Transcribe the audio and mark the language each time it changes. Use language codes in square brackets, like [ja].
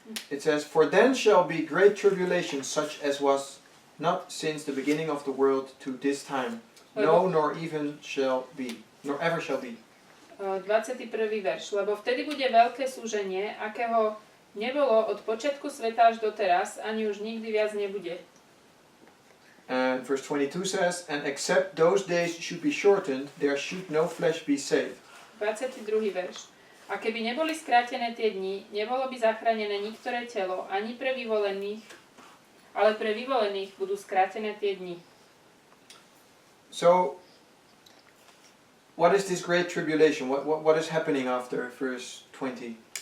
[en] It says, "For then shall be great tribulation, such as was not since the beginning of the world to this time, no, nor even shall be, nor ever shall be." [sk] 21. verš. Lebo vtedy bude veľké súženie, akého nebolo od počiatku sveta až doteraz, ani už nikdy viac nebude. [en] And verse 22 says, "And except those days should be shortened, there should no flesh be saved." [sk] 22. verš. A keby neboli skrátené tie dni, nebolo by zachránené niektoré telo, ani pre vyvolených, ale pre vyvolených budú skrátené tie dni. [en] So, what is this great tribulation? What is happening after verse 20?